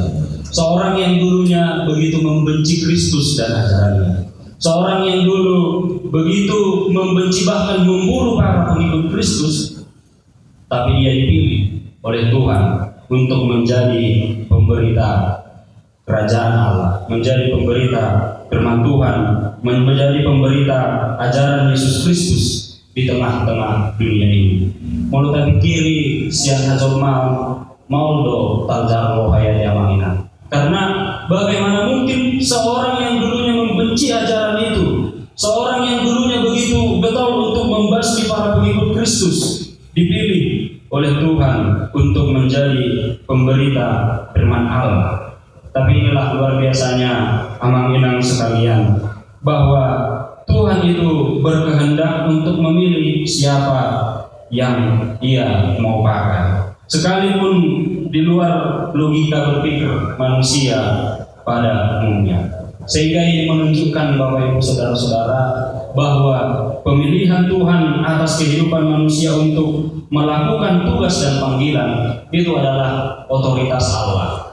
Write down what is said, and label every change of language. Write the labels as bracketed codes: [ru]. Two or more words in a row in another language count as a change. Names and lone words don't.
[id] Seorang yang dulunya begitu membenci Kristus dan ajarannya, seorang yang dulu begitu membenci bahkan membunuh para pengikut Kristus, tapi dia dipilih oleh Tuhan untuk menjadi pemberita kerajaan Allah, menjadi pemberita firman Tuhan, menjadi pemberita ajaran Yesus Kristus di tengah-tengah dunia ini. Mau tapi kiri siang hajol mau do tanjaro hayat yamangina. Karena bagaimana mungkin seorang yang dulunya membenci ajaran itu, seorang yang dulunya begitu getol untuk membasmi para pengikut Kristus, dipilih oleh Tuhan untuk menjadi pemberita firman Allah. Tapi inilah luar biasanya amang-inang sekalian, bahwa Tuhan itu berkehendak untuk memilih siapa yang Dia mau pakai, sekalipun di luar logika berpikir manusia pada umumnya. Sehingga ini menunjukkan, Bapak Ibu saudara-saudara, bahwa pemilihan Tuhan atas kehidupan manusia untuk melakukan tugas dan panggilan itu adalah otoritas Allah.